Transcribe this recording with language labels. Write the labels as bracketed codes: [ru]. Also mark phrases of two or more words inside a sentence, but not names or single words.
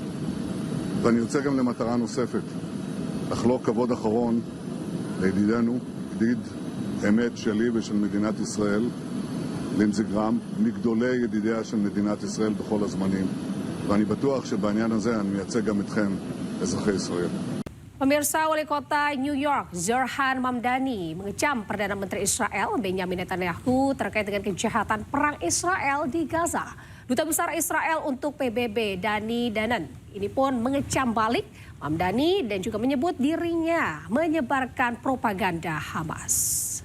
[he] ואני יוצא גם למטרה נוספת, לחלוק כבוד אחרון לידידנו, ידיד אמת שלי ושל מדינת ישראל, לינזי גרם, מגדולי ידידיה של מדינת ישראל בכל הזמנים. ואני בטוח שבעניין הזה אני מייצג גם אתכם, אזרחי ישראל. [id] Pemirsa, Wali Kota New York Zohran Mamdani mengecam Perdana Menteri Israel Benjamin Netanyahu terkait dengan kejahatan perang Israel di Gaza. Duta Besar Israel untuk PBB Dani Danan ini pun mengecam balik Mamdani dan juga menyebut dirinya menyebarkan propaganda Hamas.